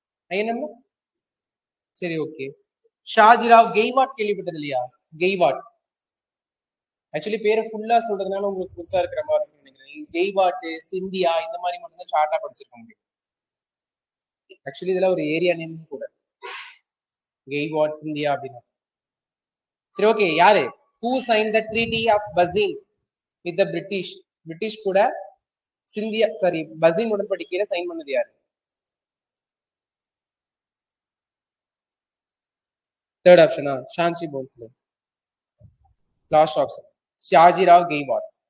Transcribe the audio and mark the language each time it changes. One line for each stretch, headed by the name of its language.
Tamil: என்னமோ சரி, ஓகே. ஷாஜிராவ் கெய்வாட் கேள்விப்பட்டது இல்லையா? கெய்வாட் ஆக்சுவலி பேரை ஃபுல்லா சொல்றதுனால உங்களுக்கு புதுசா இருக்கிற மாதிரி இருக்கும் நினைக்கிறேன். கெய்வாட், சிந்தியா இந்த மாதிரி மட்டும் தான் ஷார்ட்டா படிச்சிருக்க முடியும். ஆக்சுவலி இதெல்லாம் ஒரு ஏரியா நேம் கூட, கெய்வாட், சிந்தியா அப்படின்னு. சரி, ஓகே. யாரு
English: who signed the treaty of Basin with the British?
Tamil: British கூட சிந்தியா சாரி பசின் உடன்படிக்கையில சைன் பண்ணது யாரு? Third ஆப்ஷனா? Shanxi Bhonsle. Last option ஷாஜிராவ் Gaikwad.